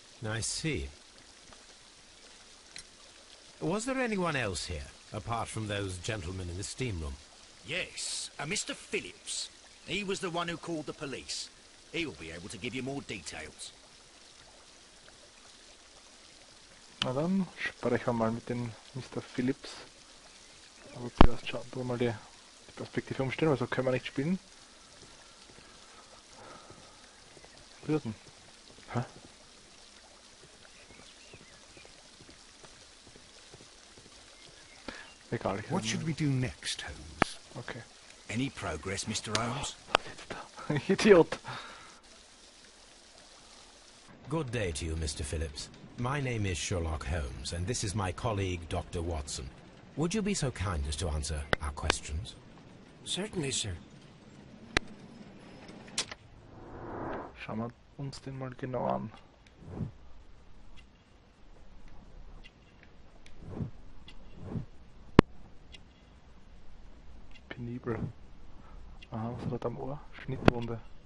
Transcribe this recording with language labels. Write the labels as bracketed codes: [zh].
[en] I see. Was there anyone else here, apart from those gentlemen in the steam room? Yes, a Mr. Phillips. He was the one who called the police. He'll be able to give you more details. [de] Na dann sprechen wir mal mit dem Mr. Phillips. Aber zuerst schauen wir mal die Perspektive umstellen, weil so können wir nicht spielen. Würden. Hä? Egal. [en] What should we do next, Holmes? Okay. Any progress, Mr. Holmes? Idiot! Good day to you, Mr. Phillips. My name is Sherlock Holmes, and this is my colleague, Dr. Watson. Would you be so kind as to answer our questions? Certainly, sir. [de] Schauen wir uns den mal genau an. Penibel. Aha, was hat er am Ohr? Schnittwunde.